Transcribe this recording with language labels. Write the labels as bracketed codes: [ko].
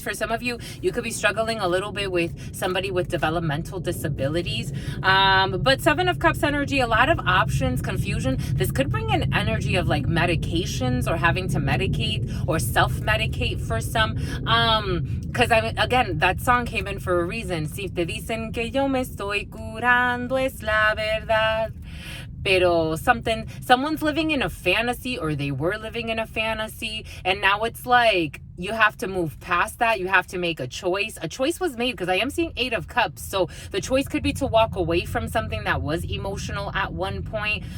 [en] For some of you, you could be struggling a little bit with somebody with developmental disabilities. But Seven of Cups energy, a lot of options, confusion. This could bring an energy of like medications or having to medicate or self-medicate for some. Because again, that song came in for a reason. [es] Si te dicen que yo me estoy curando es la verdad. [en] Pero someone's living in a fantasy, or they were living in a fantasy, and now it's like you have to move past that. You have to make a choice. A choice was made, because I am seeing Eight of Cups. So the choice could be to walk away from something that was emotional at one point.